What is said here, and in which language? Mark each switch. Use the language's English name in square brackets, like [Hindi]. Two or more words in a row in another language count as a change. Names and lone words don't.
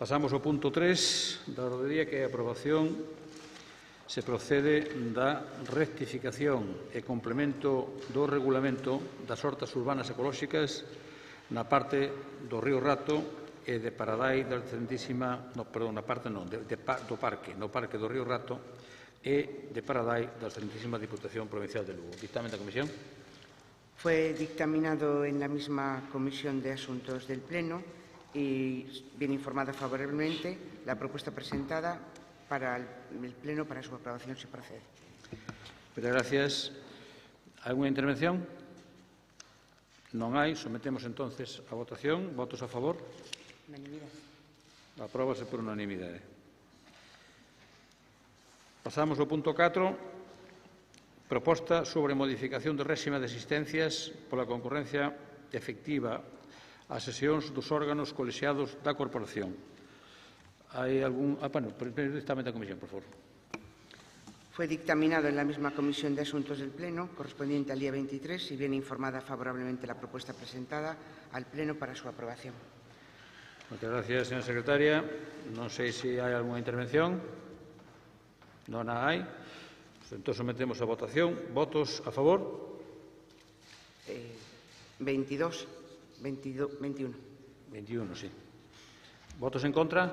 [Galician] Pasamos ao punto 3 da orde do día, que é a aprobación. Se procede da rectificación e complemento do regulamento das hortas urbanas ecolóxicas na parte do Río Rato e de Paradai da excelentísima, no, perdón, na parte non, do parque, no parque do Río Rato e de Paradai da excelentísima Diputación Provincial de Lugo. Dictamen da Comisión. [Spanish] Fue dictaminado en la misma Comisión de Asuntos del Pleno y viene informada favorablemente la propuesta presentada para el Pleno para su aprobación, si procede. Muchas gracias. ¿Alguna intervención? [Galician] Non hai. [Spanish] Sometemos entonces a votación. Votos a favor? [Galician] Unanimidade. Apróbase por unanimidade. Pasamos ao punto 4. Proposta sobre modificación do réxime de asistencias pola concurrencia efectiva ás sesións dos órganos colexiados da Corporación. Hai algún... primeiro dictamen da Comisión, por favor. [Spanish] Fue dictaminado en la misma Comisión de Asuntos del Pleno, correspondiente al día 23, y viene informada favorablemente la propuesta presentada al Pleno para su aprobación. Muchas gracias, señora secretaria. [Galician] Non sei se hai algunha intervención. Non a hai. Entón, sometemos a votación. Votos a favor? 22, 21. [Spanish] 21, sí. Votos en contra?